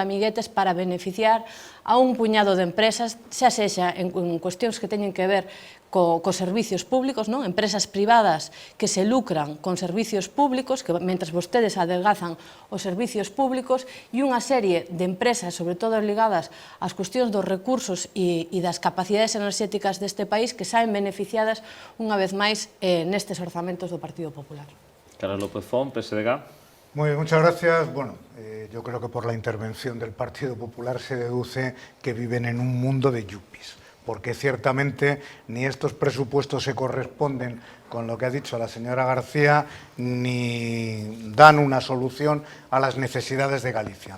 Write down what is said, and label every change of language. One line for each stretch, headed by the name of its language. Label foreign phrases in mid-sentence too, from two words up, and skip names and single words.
Galician: amiguetes para beneficiar a un puñado de empresas, xa sexa en cuestións que teñen que ver cos servicios públicos, empresas privadas que se lucran con servicios públicos, que mentres vostedes adelgazan os servicios públicos, e unha serie de empresas, sobre todo ligadas ás cuestións dos recursos e das capacidades enerxéticas deste país, que saen beneficiadas unha vez máis nestes orzamentos do Partido Popular. Carlos López Font, PSDG.
Spanish: Muy bien, muchas gracias. Bueno, yo creo que por la intervención del Partido Popular se deduce que viven en un mundo de yuppies, porque ciertamente ni estos presupuestos se corresponden con lo que ha dicho la señora García, ni dan una solución a las necesidades de Galicia.